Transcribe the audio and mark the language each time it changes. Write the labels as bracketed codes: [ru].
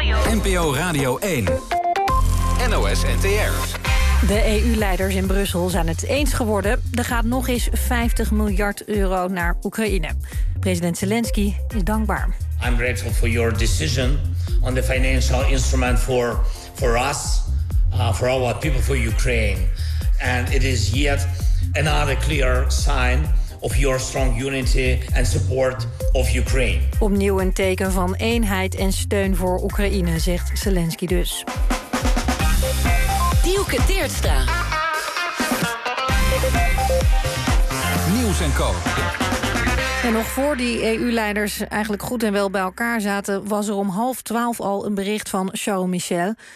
[nl] NPO Radio 1. NOS NTR. De EU-leiders in Brussel zijn het eens geworden. Er gaat nog eens 50 miljard euro naar Oekraïne. President Zelensky is dankbaar. [en] I'm grateful for your decision on the financial instrument for us, for our people, for Ukraine. And it is yet another clear sign of your strong unity and support of Ukraine. [nl] Opnieuw een teken van eenheid en steun voor Oekraïne, zegt Zelensky dus. Dielke Teertstra. Nieuws en Co. En nog voor die EU-leiders eigenlijk goed en wel bij elkaar zaten, was er om 11:30 al een bericht van Charles Michel.